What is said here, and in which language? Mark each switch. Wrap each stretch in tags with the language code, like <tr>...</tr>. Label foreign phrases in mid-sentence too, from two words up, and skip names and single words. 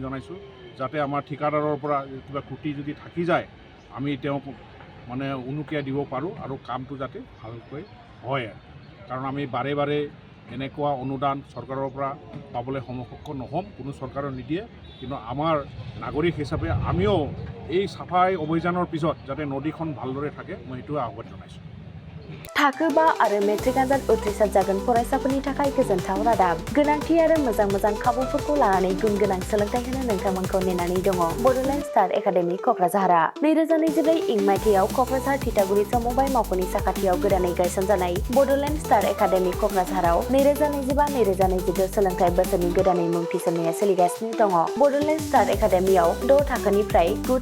<as>জনাইছোঁ যাতে আমাৰ ঠিকাদাৰৰ পৰা কিবা ক্ৰুটি যদি থাকি যায় আমি তেওঁক মানে উনুকিয়াই দিব পাৰোঁ আৰু কামটো যাতে ভালকৈ হয় কাৰণ আমি বাৰে বাৰে এনেকুৱা অনুদান চৰকাৰৰ পৰা পাবলৈ সক্ষম নহ'ম কোনো চৰকাৰে নিদিয়ে কিন্তু আমাৰ নাগৰিক হিচাপে আমিও এই চাফাই অভিযানৰ পিছত যাতে নদীখন ভালদৰে থাকে মই এইটো আহ্বান জনাইছোঁ</as> <brx>थाखो 5 आरो मेट्रिक आनजाद उथ्रिसार जागोन फरायसाफोरनि थाखाय गोजोनथाव रादाब गोनांथि आरो मोजां खाबुफोरखौ लानानै गुन गोनां सोलोंथाइ होनो नोंथांमोनखौ नेनानै दङ बड'लेण्ड स्टार एकाडेमि क'क्राझारआ 2024 इं मायथाइयाव क'क्राझार थिथागुरि समबाय मावख'नि साखाथियाव गोदानै गायसनजानाय बड'लेण्ड स्टार एकाडेमि क'क्राझाराव 2025-2026 सोलोंथाइ बोसोरनि गोदानै मुं थिसननाया सोलिगासिनो दङ बड'लेण्ड स्टार एकाडेमियाव 6 थाखोनिफ्राय 9</brx>